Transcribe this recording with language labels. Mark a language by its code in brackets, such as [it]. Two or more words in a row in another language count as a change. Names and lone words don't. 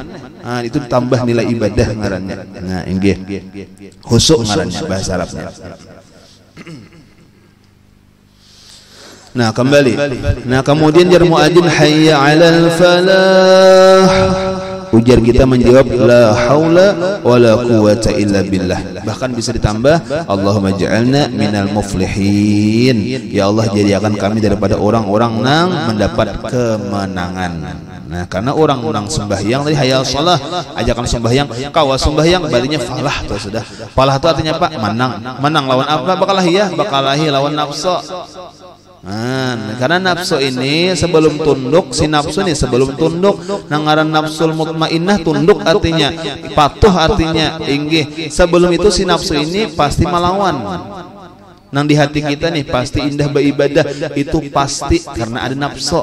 [bjn] Nah itu tambah nilai ibadah ngarannya. Nah inggih khusyuk ngarannya bahasa Arabnya. Nah kembali. Nah kemudian jar muadzin [ar] حي على الفلاح. [bjn] Ujar kita menjawab [ar] لا حول ولا قوة إلا بالله. [bjn] Bahkan bisa ditambah [ar] اللهم اجعلنا من المفلحين. [bjn] Ya Allah jadikan kami daripada orang-orang yang mendapat kemenangan. Nah karena orang-orang sembahyang tadi [ar] حيّ الصلاة [bjn] ajakan sembahyang kawa sembahyang barinya falah tuh sudah. Falah itu artinya apa? Menang lawan apa? Bakalahi lawan nafsu. Karena nafsu ini sebelum tunduk si nafsu ini sebelum tunduk nangaran [ar] النفس المطمئنة [bjn] tunduk artinya patuh artinya inggih sebelum itu si nafsu ini pasti melawan nang di hati kita nih pasti indah beribadah itu pasti karena ada nafsu.